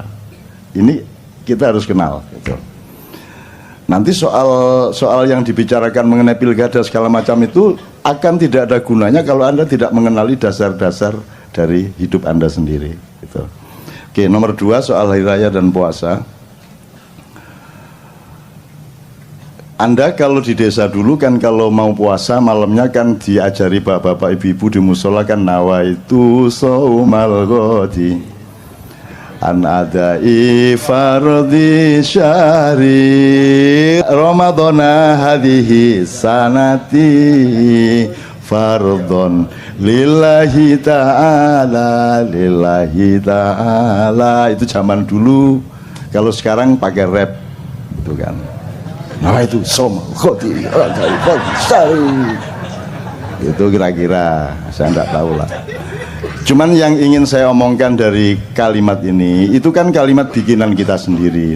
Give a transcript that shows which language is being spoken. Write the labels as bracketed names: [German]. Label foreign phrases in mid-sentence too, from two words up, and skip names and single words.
[Indonesian] Ini kita harus kenal gitu. Nanti soal yang dibicarakan mengenai pilkada segala macam itu akan tidak ada gunanya kalau Anda tidak mengenali dasar-dasar dari hidup Anda sendiri gitu. Oke, nomor 2 soal hari raya dan puasa. Anda kalau di desa dulu kan kalau mau puasa malamnya kan diajari bapak-bapak ibu-ibu di musola kan [Arabic] نويت صوم غد عن أداء فرض شهر رمضان هذه السنة فرضا لله تعالى [Indonesian] itu zaman dulu. Kalau sekarang pakai rap gitu kan. Nah itu som khoti itu kira-kira saya tidak tahu lah. Cuman yang ingin saya omongkan dari kalimat ini itu kan kalimat bikinan kita sendiri.